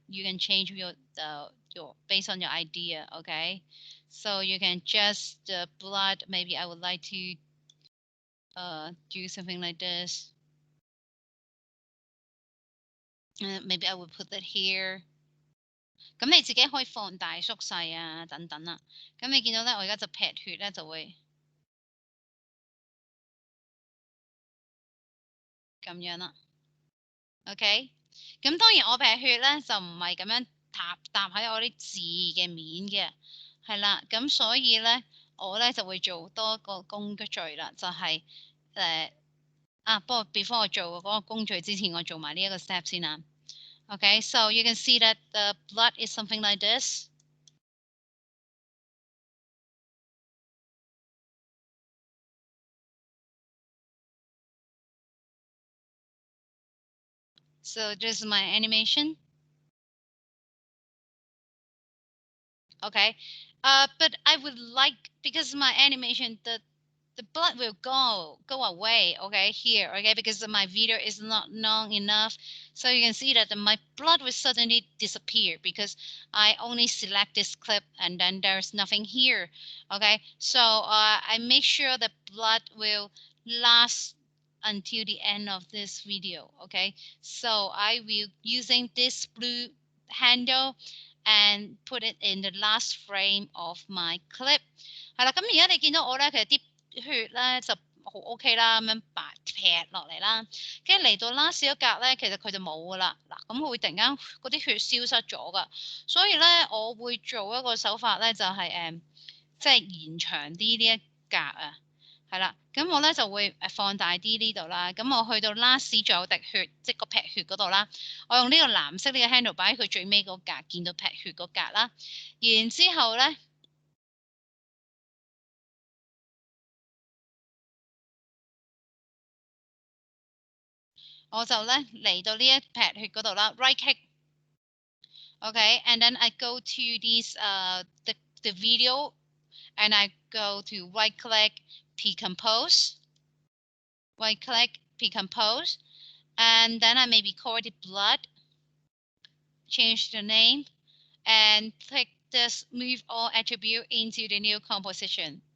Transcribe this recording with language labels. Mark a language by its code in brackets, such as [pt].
[en] You can change your based on your idea. Okay, so you can adjust the blood. Maybe I would like to do something like this. Maybe I would put that here. [yue] 咁你自己可以放大縮細啊，等等啦。咁你見到咧，我而家就劈血咧，就會咁樣啦。 OK， 咁當然我劈血咧就唔係咁樣搭喺我啲字嘅面嘅，係啦。咁所以咧，我咧就會做多個工序啦，就係不過 before 我做嗰個工序之前，我做埋呢一個 step 先啦。 [en] Okay, so you can see that the blood is something like this. So this is my animation. Okay, but I would like, because my animation, the blood will go away, okay, here, okay, because my video is not long enough. So you can see that my blood will suddenly disappear because I only select this clip and then there's nothing here, okay. So I make sure the blood will last until the end of this video, okay. So I will using this blue handle and put it in the last frame of my clip. [yue] 係啦，咁而家你見到我咧，其實啲血咧就好 OK 啦，咁樣白劈落嚟啦，跟住嚟到 last 一格咧，其實佢就冇噶啦。嗱，咁佢會突然間嗰啲血消失咗噶，所以咧我會做一個手法咧，就係即係延長啲呢一格啊。係啦，咁我咧就會放大啲呢度啦。咁我去到 last 仲有滴血，即係個劈血嗰度啦。我用呢個藍色呢個 handle 擺喺佢最尾嗰格，見到劈血嗰格啦。然之後咧。我就咧嚟到呢一撇血嗰度啦 ，right click。 [en] Okay, and then I go to this the video, and I go to right click, decompose, right click, decompose, and then I maybe call it blood, change the name, and click this move all attribute into the new composition.